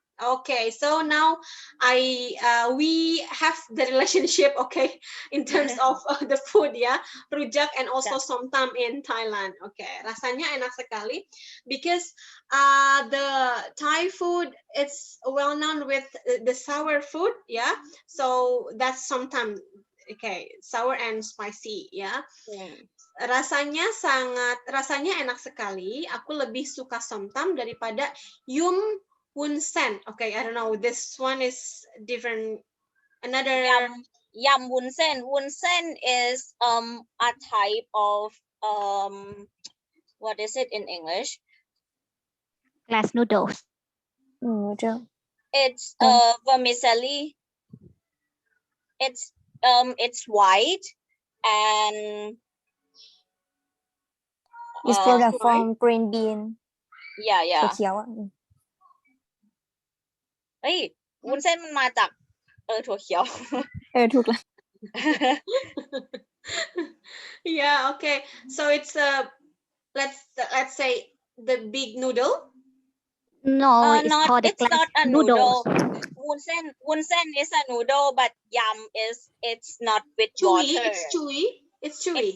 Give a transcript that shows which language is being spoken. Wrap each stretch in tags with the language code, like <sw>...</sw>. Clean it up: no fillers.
<en>Okay, so now we have the relationship, okay, in terms of the food, ya, rujak and also somtam in Thailand. Okay,</en> <id>rasanya enak sekali</id> <en>because the Thai food it's well known with the sour food, ya. So that's somtam, okay, sour and spicy, ya.</en> <id>Rasanya enak sekali. Aku lebih suka somtam daripada yum wunsen.</id> <en>Okay, I don't know. This one is different. Another Yum wunsen. Wunsen is a type of what is it in English? Glass noodles. Noodle. It's vermicelli. It's white and It's product from green bean. yeah.</en> <th>เขียว เฮ้ยวุ้นเส้นมันมาจากถั่วเขียว ถูกแล้ว</th> <en>Yeah, okay. So it's let's say the big noodle. No, it's called the it's not glass a noodles. noodle. Wunsen is a noodle, but yum it's not with Chewy. water. It's chewy. It's chewy.</en>